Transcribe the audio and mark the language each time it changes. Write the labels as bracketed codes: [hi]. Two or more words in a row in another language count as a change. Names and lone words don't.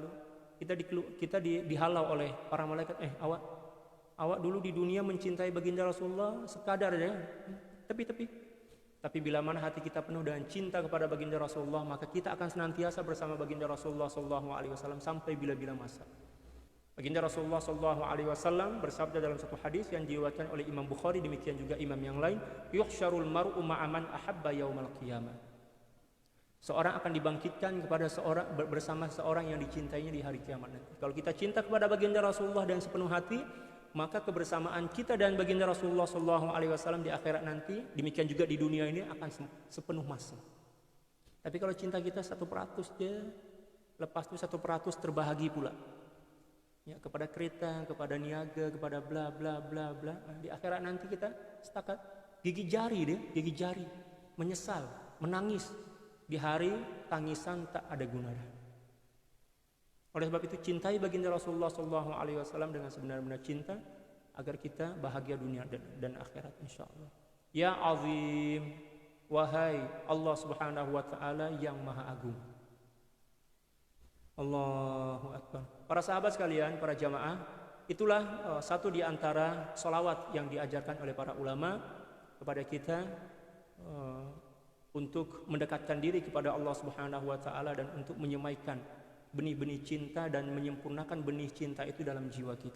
[ms] Kita dihalau oleh para malaikat, awak dulu di dunia mencintai baginda Rasulullah sekadar aja, tepi-tepi. Tapi bila mana hati kita penuh dengan cinta kepada baginda Rasulullah, maka kita akan senantiasa bersama baginda Rasulullah [ar] صلى الله عليه وسلم [ms] sampai bila-bila masa. Baginda Rasulullah [ar] صلى الله عليه وسلم [ms] bersabda dalam satu hadis yang diriwayatkan oleh Imam Bukhari, demikian juga imam yang lain, [ar] يحشر المرء مع من أحب يوم القيامة. [ms] Seorang akan dibangkitkan bersama seorang yang dicintainya di hari kiamat nanti. Kalau kita cinta kepada baginda Rasulullah dan sepenuh hati, maka kebersamaan kita dan baginda Rasulullah [ar] صلى الله عليه وسلم [ms] di akhirat nanti, demikian juga di dunia ini akan sepenuh masa. Tapi kalau cinta kita 1% dia, lepas itu 1% terbahagi pula. Ya, kepada kereta, kepada niaga, kepada bla bla bla bla. Di akhirat nanti kita setakat gigi jari, menyesal, menangis. Di hari tangisan tak ada gunanya. Oleh sebab itu cintai baginda Rasulullah [ar] صلى الله عليه وسلم [ms] dengan sebenar-benar cinta agar kita bahagia dunia dan akhirat insyaallah. [ar] يا عظيم, [ms] wahai Allah [ar] سبحانه وتعالى [ms] yang Maha Agung. [ar] الله أكبر. [ms] Para sahabat sekalian, para jamaah, itulah satu di antara sholawat yang diajarkan oleh para ulama kepada kita untuk mendekatkan diri kepada Allah [ar] سبحانه وتعالى [ms] dan untuk menyemaikan benih-benih cinta dan menyempurnakan benih cinta itu dalam jiwa kita.